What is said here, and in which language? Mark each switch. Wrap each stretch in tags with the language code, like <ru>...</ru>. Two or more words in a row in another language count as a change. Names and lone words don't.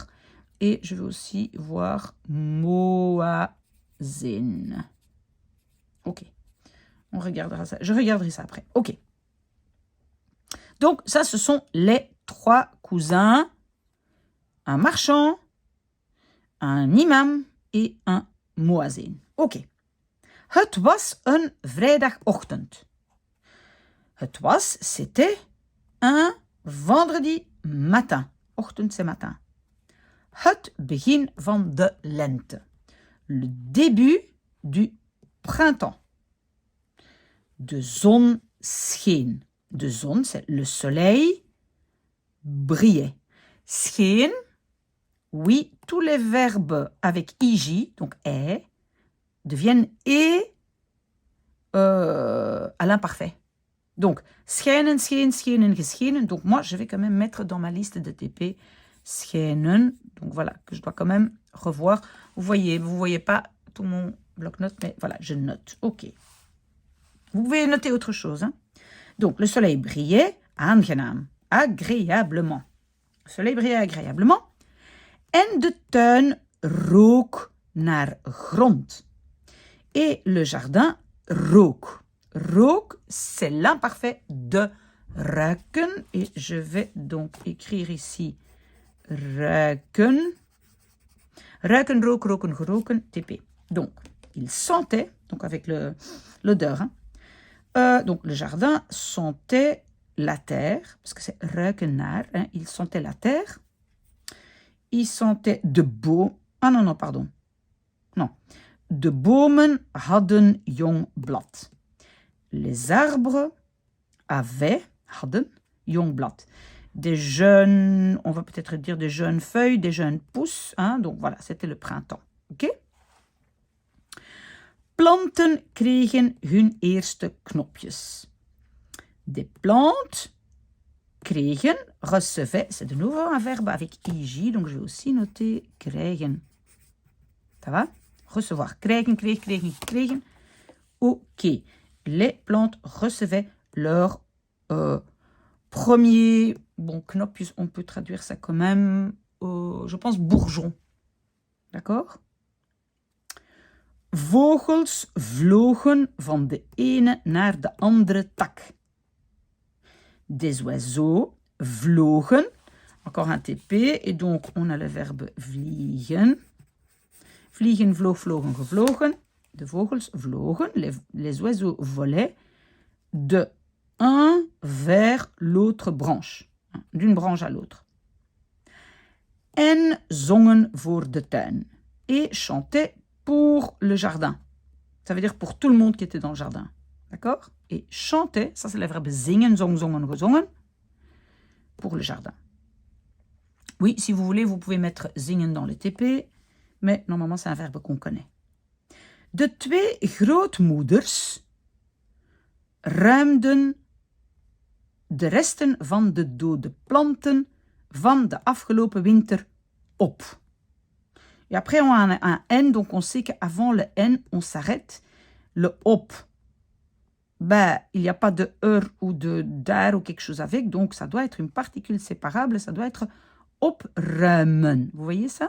<fr>Et je veux aussi voir Moazin. Ok. On regardera ça. Je regarderai ça après. Ok. Donc, ça, ce sont les 3 cousins. Un marchand, un imam et un muazzin.</fr> <nl>Oké. Het was een vrijdagochtend. Het was,</nl> <fr>c'était un vendredi matin. Ochtend, c'est matin.</fr> <nl>Het begin van de lente.</nl> <fr>Le début du printemps.</fr> <nl>De zon scheen. De zon,</nl> <fr>c'est le soleil brillait. Scheen, oui, tous les verbes avec ij, donc est, deviennent et à l'imparfait. Donc,</fr> <nl>schijnen, scheen, schenen, geschenen.</nl> <fr>Donc, moi, je vais quand même mettre dans ma liste de TP schijnen. Donc, voilà, que je dois quand même revoir. Vous voyez pas tout mon bloc-notes, mais voilà, je note. OK. Vous pouvez noter autre chose. Donc, le soleil brillait, aangenaam, agréablement. Le soleil brillait agréablement.</fr> <nl>En de tuin rook naar grond.</nl> <fr>Et le jardin rook. Rook, c'est l'imparfait de ruiken. Et je vais donc écrire ici ruiken.</fr> <nl>Ruiken, rook, roken, geroken,</nl> <fr>TP. Donc, il sentait, donc avec l'odeur, donc le jardin sentait la terre, parce que c'est</fr> <nl>ruiken naar,</nl> <fr>il sentait la terre. Il sentait</fr> <nl>de boom.</nl> <fr>Ah non, pardon. Non.</fr> <nl>De bomen hadden jong blad.</nl> <fr>Les arbres</fr> <nl>hadden jong blad.</nl> <fr>Des jeunes, on va peut-être dire des jeunes feuilles, des jeunes pousses. Donc voilà, c'était le printemps. OK?</fr> <nl>planten kregen hun eerste knopjes.</nl> <fr>Des plantes kregen, recevaient, c'est de nouveau un verbe avec ij, donc je vais aussi noter krijgen. Ça va? Recevoir.</fr> <nl>Krijgen, kreeg, kregen, kregen.</nl> <fr>Ok. Les plantes recevaient leur premier, bon, knopjes, on peut traduire ça quand même, je pense bourgeon. D'accord?</fr> <nl>Vogels vlogen van de ene naar de andere tak.</nl> <fr>Des oiseaux vlogen, encore un TP, et donc on a le verbe vliegen.</fr> <nl>Vliegen, vloog, vlogen, gevlogen. De vogels vlogen,</nl> <fr>les oiseaux volaient de un vers l'autre branche, d'une branche à l'autre.</fr> <nl>En zongen voor de tuin,</nl> <fr>et chantaient pour le jardin. Ça veut dire pour tout le monde qui était dans le jardin. D'accord? Et chanter, ça c'est le verbe</fr> <nl>zingen, zong, zongen, gezongen,</nl> <fr>pour le jardin. Oui, si vous voulez, vous pouvez mettre zingen dans le TP, mais normalement c'est un verbe qu'on connaît.</fr> <nl>De twee grootmoeders ruimden de resten van de dode planten van de afgelopen winter op.</nl> <fr>Et après, on a un N, donc on sait qu'avant le N, on s'arrête. Le op, ben, il n'y a pas de ou de daar ou quelque chose avec, donc ça doit être une particule séparable, ça doit être opruimen. Vous voyez ça?</fr>